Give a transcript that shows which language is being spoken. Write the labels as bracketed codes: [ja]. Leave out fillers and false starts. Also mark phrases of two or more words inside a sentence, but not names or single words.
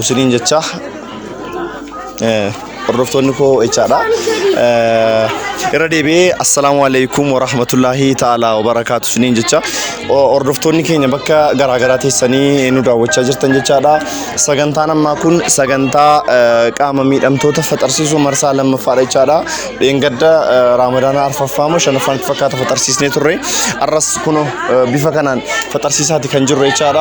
[om] سنين جتّا. رفتوني كو إيشارة. irra deebi'ee [ar] السلام عليكم ورحمة الله تعالى وبركاته [om] siniin jecha hordoftoonni keenya bakka garaagaraa teessanii nu daawwachaa jirtan jechaadha. Sagantaan ammaa kun sagantaa qaama miidhamtoota faxarsiisuu marsaa lammaffaadha jechaadha. Dheengadda Raamadaana arfaffaa moo shanaffaan fakkaata faxarsiisnee turre. Arras kun bifa kanaan faxarsiisaati kan jirru jechaadha.